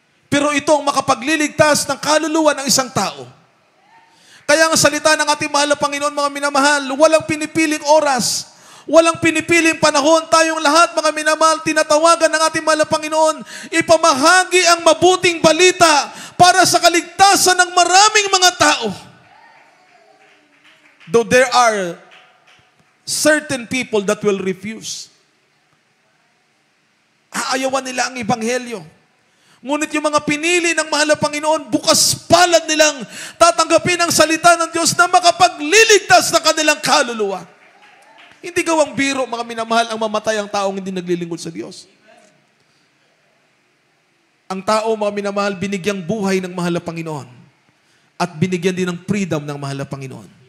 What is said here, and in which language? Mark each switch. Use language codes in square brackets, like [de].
[tl] Pero ito ang makapagliligtas ng kaluluwa ng isang tao. Kaya ang salita ng ating mahal na Panginoon, mga minamahal, walang pinipiling oras, walang pinipiling panahon. Tayong lahat, mga minamahal, tinatawagan ng ating mahal na Panginoon, ipamahagi ang mabuting balita para sa kaligtasan ng maraming mga tao. [en] Though there are certain people that will refuse. [tl] Aayawan nila ang ebanghelyo. Ngunit yung mga pinili ng mahal na Panginoon, bukas palad nilang tatanggapin ang salita ng Diyos na makapagliligtas ng kanilang kaluluwa. Hindi gawang biro, mga minamahal, ang mamatay ang taong hindi naglilingkod sa Diyos. Ang tao, mga minamahal, binigyang buhay ng mahal na Panginoon at binigyan din ng freedom ng mahal na Panginoon.